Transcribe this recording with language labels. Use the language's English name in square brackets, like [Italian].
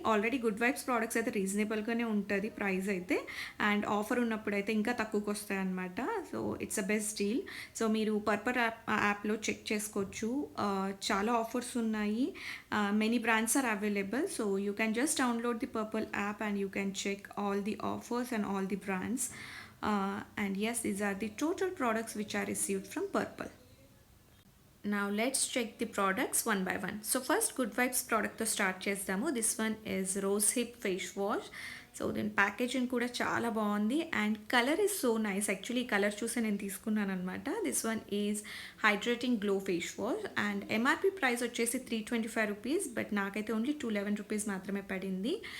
[Telugu] Already good vibes products అయితే రీజనబుల్గానే ఉంటుంది price అయితే, అండ్ ఆఫర్ ఉన్నప్పుడు అయితే ఇంకా తక్కువకి వస్తాయి అనమాట. [English] So it's a best deal. [Telugu] So మీరు పర్పల్ యాప్లో చెక్ చేసుకోవచ్చు, చాలా ఆఫర్స్ ఉన్నాయి. [English] Many brands are available. So you can just download the Purple app and you can check all the offers and all the brands. And yes, these are the total products which are received from Purple. Now let's check the products one by one. So first good vibes product [Telugu] తో start చేస్తాము. [English] This one is rose hip face wash. [Telugu] So దీని packaging కూడా చాలా బాగుంది [English] And colour is so nice. [Telugu] Actually ఈ colour చూసి నేను తీసుకున్నాను అనమాట. [English] this one is hydrating glow face wash [Telugu] and MRP price వచ్చేసి 325 రూపీస్, బట్ నాకైతే ఓన్లీ 211 రూపీస్ మాత్రమే పడింది.